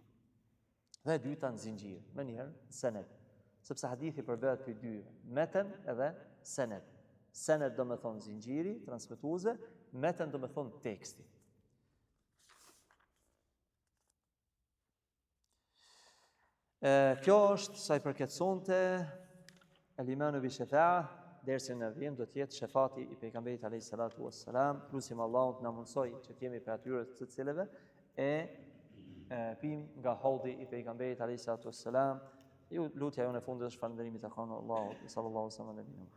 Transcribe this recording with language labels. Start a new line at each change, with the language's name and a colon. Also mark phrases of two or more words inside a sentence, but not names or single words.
Albanian: Dhe e dyta në zinxhir, më njëherë sened, sepse hadithi përbehet prej dyve, meten edhe sened. Sened do me thonë zinxhiri, transmetuese, meten do me thonë teksti. Kjo është sa i përket sonte
Arabic: الإيمان بالشفاعة,
Albanian: dersin e vim do të jetë shefati i pejgamberit
Arabic: عليه الصلاة والسلام.
Albanian: Lutim Allahun të na mundsoj që të jemi për atyre të cilëve e pim nga haudhi i pejgamberit
Arabic: عليه الصلاة والسلام.
Albanian: Ju lutja jonë e fundit është falënderimi tek Allahu
Arabic: صلى الله عليه وسلم.